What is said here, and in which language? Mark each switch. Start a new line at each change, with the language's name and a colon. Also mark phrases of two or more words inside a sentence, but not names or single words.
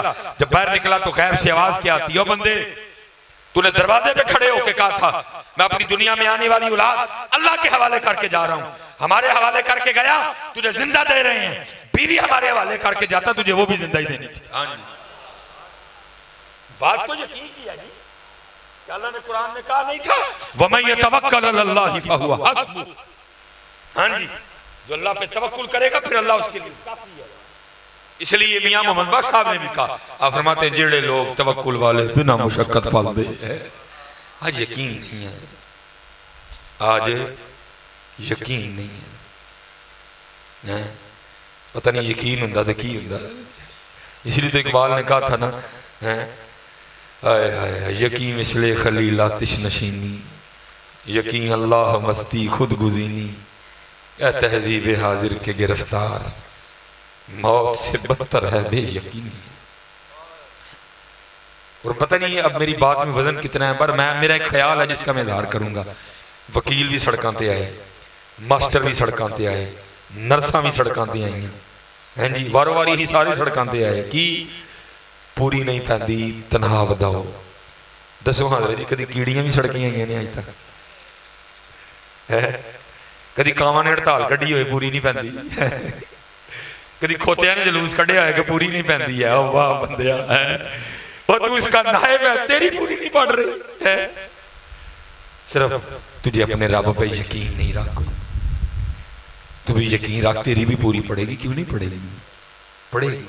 Urdu: جب باہر نکلا تو غیب سے آواز کیا آتی ہے، او بندے تو نے دروازے پہ کھڑے ہو کے کہا تھا میں اپنی دنیا میں آنے والی اولاد اللہ کے حوالے کر کے جا رہا ہوں. ہمارے حوالے کر کے گیا، تجھے زندہ دے رہے ہیں. بیوی ہمارے حوالے کر کے جاتا تجھے وہ بھی زندہ ہی دینی تھی. ہاں جی، بات کو یقین کیا جی کہ اللہ نے قرآن میں کہا نہیں تھا
Arabic: وَمَن يَتَوَكَّلَ عَلَى اللَّهِ فَهُوَ حَسْبُهُ.
Urdu: ہاں جی، جو اللہ پہ توکل کرے گا پھر اللہ اس کے لیے کافی ہے. اس لیے میاں محمد بخش صاحب نے بھی کہا، آپ فرماتے ہیں جڑے لوگ توکل والے بنا مشقت پالتے ہیں. آج یقین نہیں ہے، آج یقین نہیں ہے.
Punjabi: پتہ نہیں یقین ہوندا تے کی ہوندا.
Urdu: اس لیے تو اقبال نے کہا تھا نا یقین مثل خلیل آتش نشینی، یقین اللہ مستی خود گزینی، اے تہذیب حاضر کے گرفتار موت سے بدتر ہے بے یقینی. اور پتہ نہیں اب میری بات میں وزن کتنا ہے، پر میرا ایک خیال ہے جس کا میں اظہار کروں گا.
Punjabi: وکیل بھی سڑکاں تے آئے، ماسٹر بھی سڑکاں تے آئے، نرساں بھی سڑکاں تے آئی ہیں. ہیں جی، وارو واری ہی سارے سڑکاں تے آئے. کی پوری نہیں پیندی تنہا وداؤ. دسو حضرت جی کدی کیڑیاں بھی سڑکیں آئی ہیں آج تک؟ کدی کاواں نے ہڑتال کڈی ہوئے پوری نہیں پیندی؟ کدی کھوتیاں نے جلوس کڈیا ہے کہ پوری نہیں پیندی ہے؟
Urdu: واہ بندیا، اور تو اس کا نائب ہے، تیری پوری نہیں پڑ رہی ہے. صرف تجھے اپنے رب پہ یقین نہیں رکھ. تو بھی یقین رکھ، تیری بھی پوری پڑے گی. کیوں نہیں پڑے گی؟ پڑے گی.